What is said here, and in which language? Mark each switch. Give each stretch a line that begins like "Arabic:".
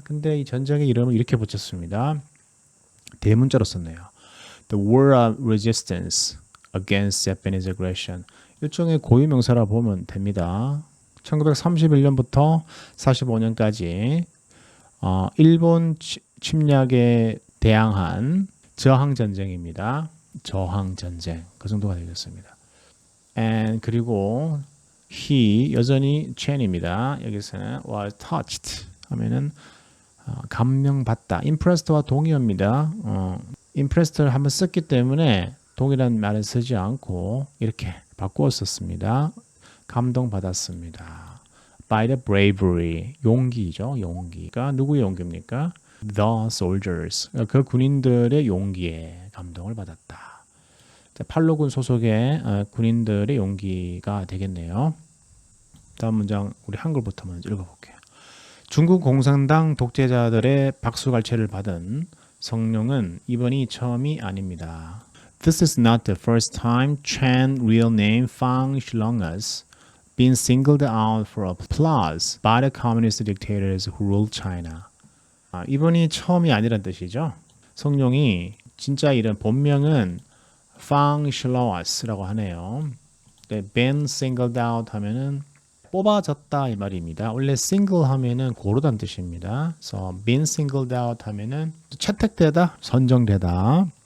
Korean: 근데 이 전쟁의 이름을 이렇게 붙였습니다. 대문자로 썼네요.
English: The War of Resistance against Japanese aggression.
Korean: 일종의 고유명사라 보면 됩니다. 1931년부터 45년까지 일본 침략에 대항한 저항 전쟁입니다. 저항 전쟁 그 정도가 되겠습니다. And 그리고 he 여전히 Chen입니다. 여기서는
English: was touched
Korean: 하면은 감명받다. impressed와 동의어입니다. impressed를 한번 썼기 때문에 동의라는 말을 쓰지 않고 이렇게 바꾸어 썼습니다. 감동받았습니다.
English: By the bravery,
Korean: 용기죠. 용기가 누구의 용기입니까?
English: The soldiers,
Korean: 그 군인들의 용기에 감동을 받았다. 팔로군 소속의 군인들의 용기가 되겠네요. 다음 문장 우리 한글부터 먼저 읽어볼게요. 중국 공산당 독재자들의 박수갈채를 받은 성룡은 이번이 처음이 아닙니다.
English: This is not the first time Chen, real name Fang Shilong has been singled out for applause by the communist dictators who ruled China.
Korean: 이번이 처음이 아니란 뜻이죠. 성룡이 진짜 이름 본명은 Fang Shilong 라고 하네요.
English: been singled out
Korean: 하면은 뽑아졌다 이 말입니다. 원래 single 하면은 고르다는 뜻입니다. 그래서
English: been singled out
Korean: 하면은 채택되다, 선정되다.